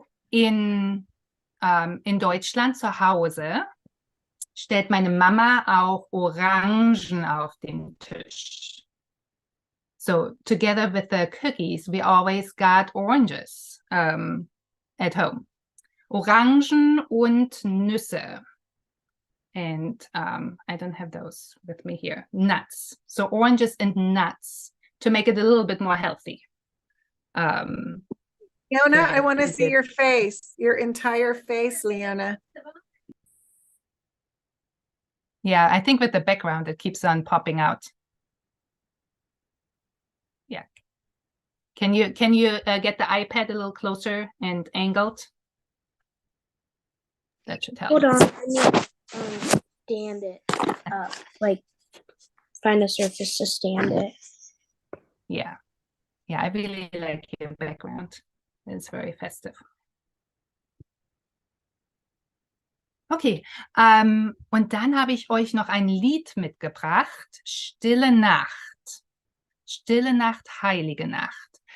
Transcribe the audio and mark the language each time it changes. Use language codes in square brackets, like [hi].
[de] In Deutschland zu Hause stellt meine Mama auch Orangen auf den Tisch. [en] So together with the cookies, we always got oranges at home. [de] Orangen und Nüsse. [en] And I don't have those with me here. Nuts. So oranges and nuts to make it a little bit more healthy. Leona, I want to see your face, your entire face, Leona. Yeah, I think with the background, it keeps on popping out. Yeah. Can you get the iPad a little closer and angled? That should help. Hold on, I need to stand it up, like find a surface to stand it. Yeah. Yeah, I really like your background. It's very festive. [de] Okay, und dann habe ich euch noch ein Lied mitgebracht, Stille Nacht. Stille Nacht, Heilige Nacht.